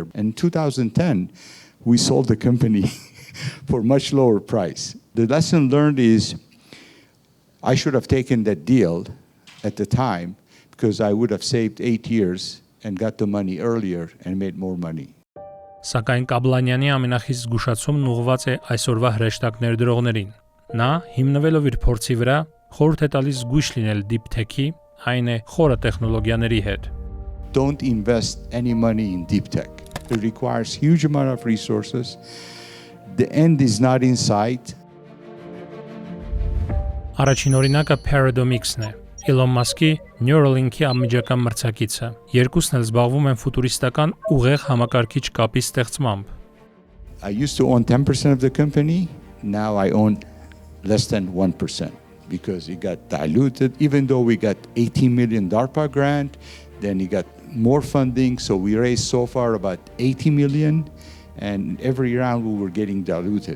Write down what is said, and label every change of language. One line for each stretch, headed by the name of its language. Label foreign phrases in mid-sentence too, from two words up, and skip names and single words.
English: In 2010, we sold the company for much lower price. The lesson learned is I should have taken that deal at the time because I would have saved 8 years and got the money earlier and made more money.
Armenian: Սակայն Կաբլանյանի ամենախիստ զգուշացումն ուղղված է այսօրվա հրեշտակ ներդրողներին։ Նա, հիմնվելով իր փորձի վրա, խորհուրդ է տալիս զգույշ լինել
English: deep tech-
Armenian: ի, այն է խորը տեխնոլոգիաների հետ։
English: Don't invest any money in deep tech. It requires huge amount of resources. The end is not in sight.
Armenian: Առաջին օրինակը Paradomix-ն է, Elon Musk-ի Neuralink-ի անմիջական մրցակիցը։ Երկուսն էլ զբաղվում են ֆուտուրիստական ուղեղ համակարգիչ կապի ստեղծմամբ։
English: I used to own 10% of the company. Now I own less than 1% because it got diluted. Even though we got $18 million DARPA grant, then it got more funding. So we raised so far about $80 million. And every round we were getting diluted.